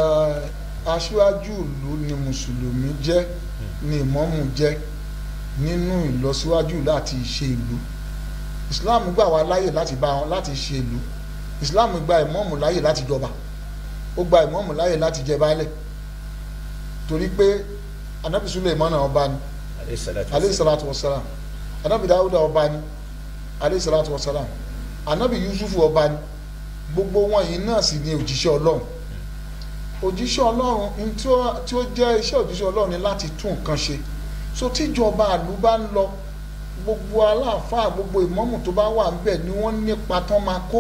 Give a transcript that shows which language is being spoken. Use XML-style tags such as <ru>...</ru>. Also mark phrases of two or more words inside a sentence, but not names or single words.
<yo>Aṣíwájú ìlú ni mùsùlùmí jẹ́ ni ìmáàmù jẹ́ nínú ìlọsíwájú láti ṣe ìlú. Islam gbà wá láyè láti bá wọn láti ṣe ìlú. Islam gba ìmáàmù láyè láti jọba, ó gba ìmáàmù láyè láti jẹ baálẹ̀, torí pé Ànábì Sùlẹ̀mánà ọba ni</yo> <ar>عليه الصلاة والسلام,</ar> <yo>Ànábì Dáúdà ọba ni</yo> <ar>عليه الصلاة والسلام,</ar> <yo>Ànábì Yusufu ọba ni, gbogbo wọn yìí náà sì ni òjíṣẹ́ Ọlọ́run. Òjíṣẹ́ Ọlọ́run tí ó jẹ́ iṣẹ́ òjíṣẹ́ Ọlọ́run ni láti tún nǹkan ṣe. So tíjọba àlú bá ń lọ, gbogbo aláàfáà gbogbo ìmáàmù tó bá wà ńbẹ̀ ni wọ́n nípa tán máa kó.</yo>